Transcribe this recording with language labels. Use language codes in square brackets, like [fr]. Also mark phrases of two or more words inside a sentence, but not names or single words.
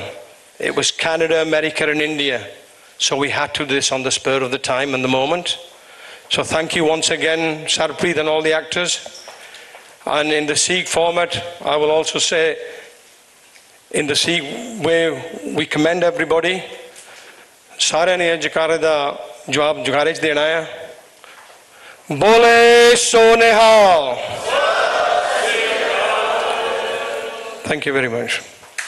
[en] It was Canada, America and India. So we had to do this on the spur of the time and the moment. So thank you once again, Sarpreet and all the actors. And in the Sikh format, I will also say, in the Sikh way, we commend everybody. [pa] ਸਾਰੇ ਨੇ ਜੈਕਾਰੇ ਦਾ ਜਵਾਬ ਜੈਕਾਰੇ ਚ ਦੇਣਾ ਹੈ. ਬੋਲੇ ਸੋਨੇਹਾਲ. [en] Thank you very much.